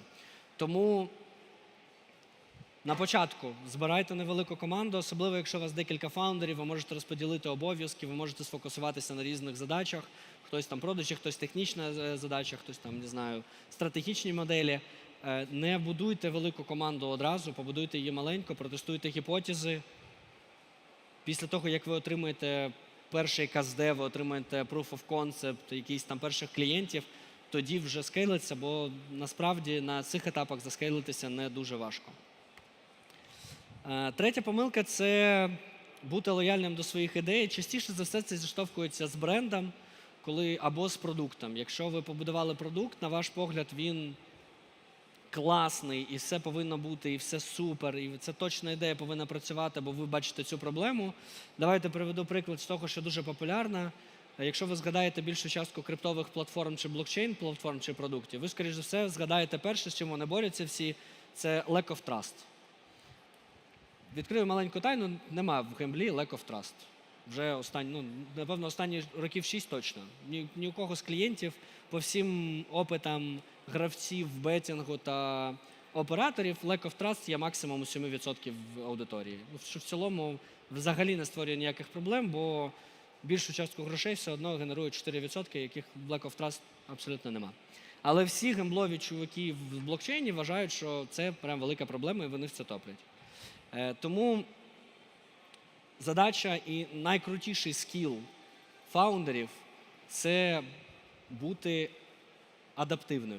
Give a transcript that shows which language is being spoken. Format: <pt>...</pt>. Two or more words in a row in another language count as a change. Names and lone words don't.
<uk>Тому на початку збирайте невелику команду, особливо якщо у вас декілька фаундерів, ви можете розподілити обов'язки, ви можете сфокусуватися на різних задачах. Хтось там продажі, хтось технічна задача, хтось там, не знаю, стратегічні моделі. Не будуйте велику команду одразу, побудуйте її маленько, протестуйте гіпотези. Після того, як ви отримаєте перший КСД, ви отримаєте</uk> <en>proof of concept,</en> <uk>якісь там перших клієнтів, тоді вже скейлиться, бо насправді на цих етапах заскейлитися не дуже важко. Третя помилка – це бути лояльним до своїх ідей. Частіше за все це зіштовхується з брендом або з продуктом. Якщо ви побудували продукт, на ваш погляд, він класний, і все повинно бути, і все супер, і це точна ідея повинна працювати, бо ви бачите цю проблему. Давайте приведу приклад з того, що дуже популярна. Якщо ви згадаєте більшу частку криптових платформ чи блокчейн-платформ чи продуктів, ви, скоріш за все, згадаєте перше, з чим вони борються всі, це</uk> <en>lack of trust.</en> <uk>Відкрию маленьку тайну, нема в гемблі</uk> <en>lack of trust.</en> <uk>Вже напевно, останні років 6 точно. Ні у кого з клієнтів, по всім опитам гравців, бетінгу та операторів,</uk> <en>lack of trust</en> <uk>є максимум 7% в аудиторії. Що в цілому взагалі не створює ніяких проблем, бо більшу частку грошей все одно генерують 4%, яких</uk> <en>lack of trust</en> <uk>абсолютно нема. Але всі гемблові чуваки в блокчейні вважають, що це прям велика проблема, і вони в це топлять. Тому задача і найкрутіший скіл фаундерів – це бути адаптивним.</uk>